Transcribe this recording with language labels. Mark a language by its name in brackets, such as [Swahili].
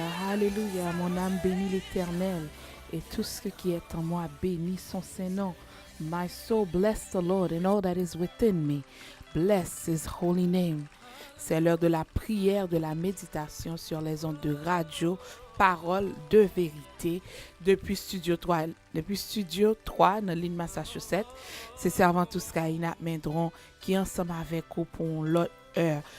[French] Alléluia, mon âme bénit l'Éternel, et tout ce qui est en moi bénit son Saint-Nom. [English] My soul bless the Lord, and all that is within me. Bless his holy name. [French] C'est l'heure de la prière, de la méditation sur les ondes de radio, Parole de vérité, depuis Studio 3 dans l'île Massachusetts. C'est servant tous Kaina Mendron qui ensemble avec vous pour l'autre heure.